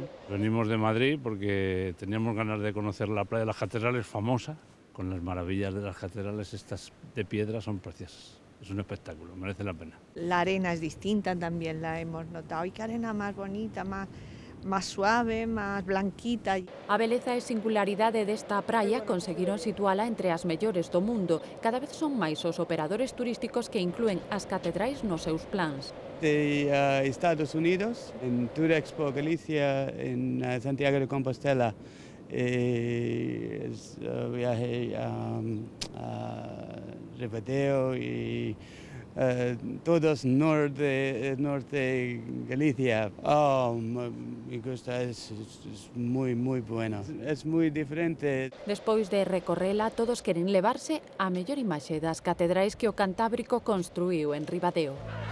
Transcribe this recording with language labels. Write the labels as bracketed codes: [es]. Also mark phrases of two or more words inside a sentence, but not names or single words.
[es] Venimos de Madrid porque teníamos ganas de conocer la playa de las Catedrales, famosa, con las maravillas de las catedrales, estas de piedra son preciosas. Es un espectáculo, merece la pena. La arena es distinta, también la hemos notado. Y qué arena más bonita, más suave, más blanquita. [gl] A beleza e singularidade desta praia conseguiron situala entre as mellores do mundo. Cada vez son máis os operadores turísticos que inclúen as catedrais nos seus plans. [es] De Estados Unidos, en Tour Expo Galicia, en Santiago de Compostela, viaje a Ribadeo y todos norte Galicia. Me gusta, es muy bueno, es muy diferente. [gl] Despois de recorrela, todos queren levarse a mellor imaxe das catedrais que o Cantábrico construíu en Ribadeo.